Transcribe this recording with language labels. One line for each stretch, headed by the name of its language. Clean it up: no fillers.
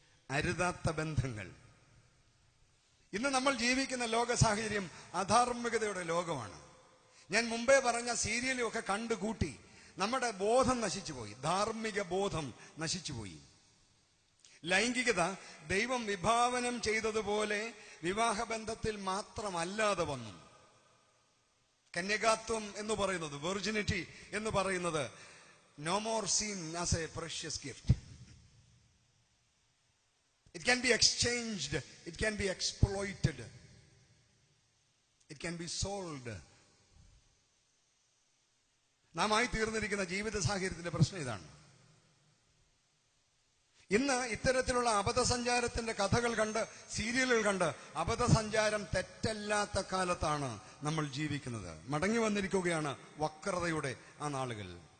Malayalam: അരുതാത്ത ബന്ധങ്ങൾ. ഇന്ന് നമ്മൾ ജീവിക്കുന്ന ലോക സാഹചര്യം അധാർമികതയുടെ ലോകമാണ്. ഞാൻ മുമ്പേ പറഞ്ഞ സീരിയലും ഒക്കെ കണ്ടുകൂട്ടി നമ്മുടെ ബോധം നശിച്ചുപോയി, ധാർമ്മിക ബോധം നശിച്ചുപോയി. ലൈംഗികത ദൈവം വിഭാവനം ചെയ്തതുപോലെ വിവാഹബന്ധത്തിൽ മാത്രമല്ലാതെ വന്നു. കന്യകാത്വം എന്ന് പറയുന്നത്, വെർജിനിറ്റി എന്ന് പറയുന്നത്,
English: no more seen as a precious gift. It can be exchanged, it can be exploited, it can be sold.
Malayalam: നാം ആയി തീർന്നിരിക്കുന്ന ജീവിത സാഹചര്യത്തിന്റെ പ്രശ്നം ഇതാണ്. ഇന്ന് ഇത്തരത്തിലുള്ള അബദ്ധസഞ്ചാരത്തിന്റെ കഥകൾ കണ്ട്, സീരിയലുകൾ കണ്ട്, അബദ്ധസഞ്ചാരം തെറ്റല്ലാത്ത കാലത്താണ് നമ്മൾ ജീവിക്കുന്നത്. മടങ്ങി വന്നിരിക്കുകയാണ് വക്രതയുടെ ആ നാളുകൾ.